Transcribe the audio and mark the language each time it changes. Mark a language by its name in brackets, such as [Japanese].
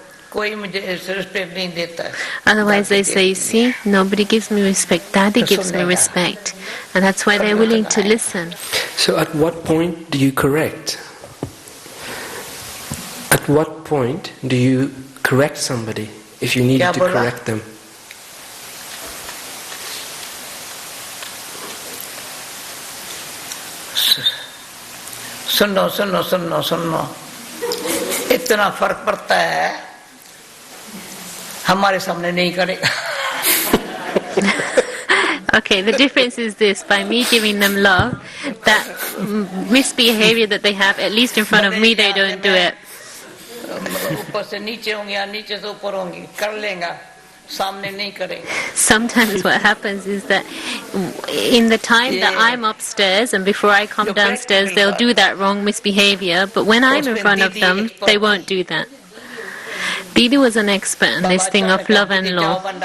[Hindi] कोई मुझे रिस्पेक्ट नहीं देता है. [English] Otherwise they say, see, nobody gives me respect, Daddy gives me respect. And that's why they're willing to listen. So at what point do you correct? At what point do you correct somebody if you need to correct them? [Hindi] सुनो सुनो सुनो सुनो इतना फर्क पड़ता है हमारे सामने नहीं करेगा. [English] Okay, the difference is this: by me giving them love, that misbehavior that they have, at least in front of me, they don't do it. [Hindi] ऊपर से नीचे होंगे या नीचे से ऊपर होंगे कर लेगा सामने नहीं करेगा. [English] Sometimes what happens is that in the time that I'm upstairs and before I come downstairs, they'll do that wrong misbehavior, but when I'm in front of them, they won't do that. Didi was an expert in this thing of love and law.